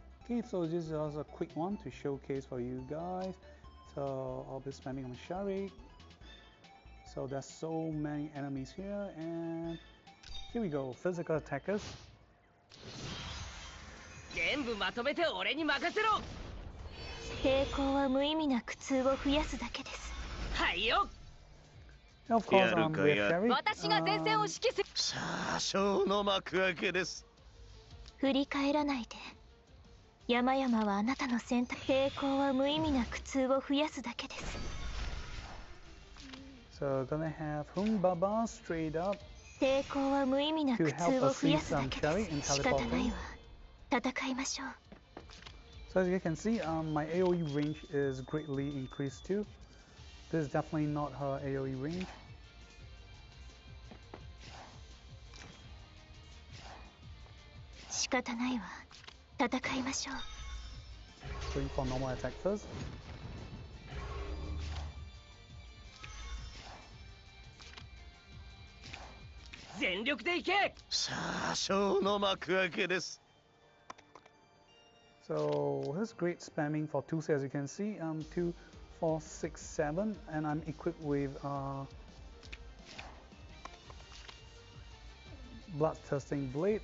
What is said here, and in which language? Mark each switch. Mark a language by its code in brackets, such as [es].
[en] Okay, so this is also a quick one to showcase for you guys. So I'll be spamming on Shari. So there's so many enemies here, and here we go, physical attackers. [ja] 全部まとめて俺に任せろ。抵抗は無意味な苦痛を増やすだけです。はいよ。 [en] And of course, we have Shari. [ja] 私が前線を指揮する。さあ、ショーの幕開けです。振り返らないで。山々はあなたの選択。抵抗は無意味な苦痛を増やすだけです。 [en] So gonna have Humbaba straight up [ja] 抵抗は無意味な苦痛を増やすだけです。仕方ないわ。戦いましょう。 [en] So as you can see, my AoE range is greatly increased too. This is definitely not her AoE range. [ja] 仕方ないわ。戦いましょう。 [en] Going for normal attack first. [ja] 全力でいけ。さあ、ショーの幕開けです。 [en] So here's great spamming for 2, as you can see, 2, 4, 6, 7, and I'm equipped with bloodthirsting blade.